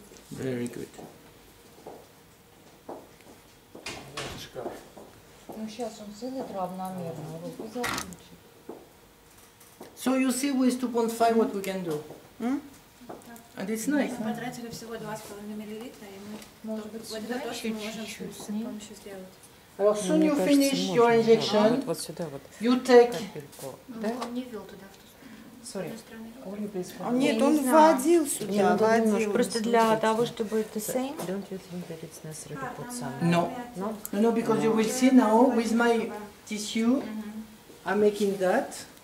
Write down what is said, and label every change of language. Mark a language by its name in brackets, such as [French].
[English] Very good. So you see with 2.5 what we can do. And it's nice. [Russian] Мы потратили всего 2,5 миллилитра, и мы вот это то, что мы можем с помощью сделать. [French] Alors, [English] soon you finish your injection, [Russian] Вот сюда вот. [English] you take. [Russian] Он не ввел туда, в ту сторону. Нет, он вводил сюда, вводил. Просто для того, чтобы это [English] same. Don't you think that it's necessary to put some? No. No, because you will see now with my tissue, I'm making that.